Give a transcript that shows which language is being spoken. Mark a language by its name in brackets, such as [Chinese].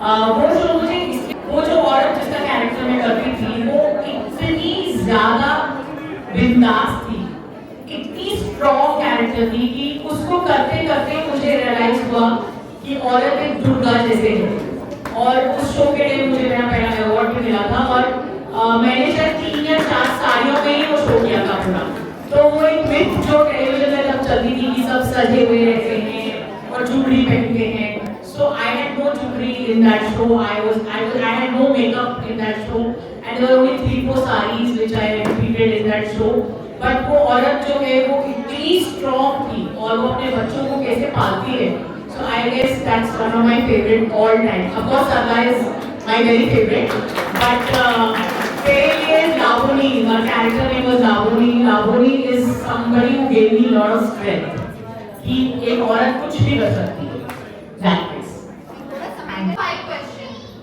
[Hindi] वो शो मुझे वो जो औरत जिसका कैरेक्टर मैं करती थी वो इतनी ज्यादा बिंदास थी, इतनी स्ट्रॉन्ग कैरेक्टर थी कि उसको करते करते मुझे रियलाइज हुआ कि औरत एक दुर्गा जैसे है। और उस शो के लिए मुझे मेरा पहला अवार्ड भी मिला था, और मैंने शायद 3 या 4 साड़ियों में ही वो शो किया था पूरा। तो वो एक मिथ जो टेलीविजन में तब चलती थी कि सब सजे हुए रहते हैं और चूड़ी पहनते हैं, [English] so I had no jewelry in that show, I had no makeup in that show, and there were only 3-4 sarees which I repeated in that show। [Hindi] but वो औरत जो है वो इतनी स्ट्रॉन्ग थी और वो अपने बच्चों को कैसे पालती है, [English] so I guess that's one of my favorite all time। Of course Sarla is my very favorite, but Tere Liye Lavoni, her character name was Lavoni। Lavoni is somebody who gave me a lot of strength [Hindi] कि एक औरत कुछ भी कर सकती है। [English] That is। Five questions.